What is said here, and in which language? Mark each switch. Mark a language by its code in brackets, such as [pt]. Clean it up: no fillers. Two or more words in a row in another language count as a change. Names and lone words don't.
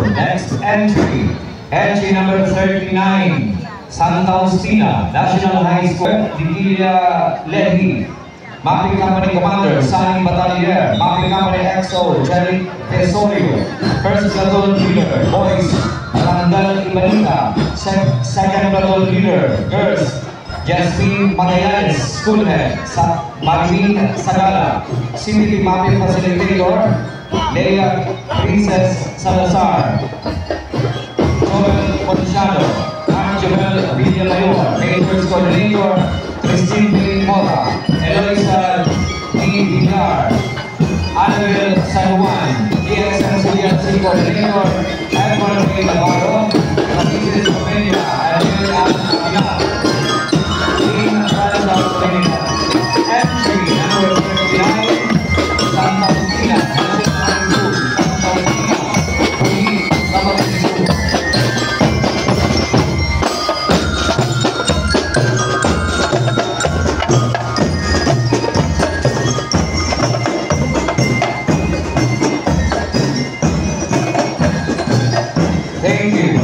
[en] Next entry. Entry number 39, Santa Justina National High School, Dikilia Lehi. Mapping Company Commander, Sani Batalier. Mapping Company XO, Jerry Tesorio. First Platoon Leader, Boys, Randall Imanita. Second Platoon Leader, Girls, Jasmine Magallanes, School Head, Marvin Sagala. CDP Mapping Facilitator, Leia Princess Salazar. Joel Ponchado, Archibald Villamayor. Majors Coordinator, Christine B. Mora. Eloisa D. Villar. Annabel San Juan. DXMCDLC Coordinator, Edward A. Navarro. Francis Peña, Ariel Aguilar. Entry number 39, Santa Justina National High School, Santa Justina, Camarines Sur. Thank you.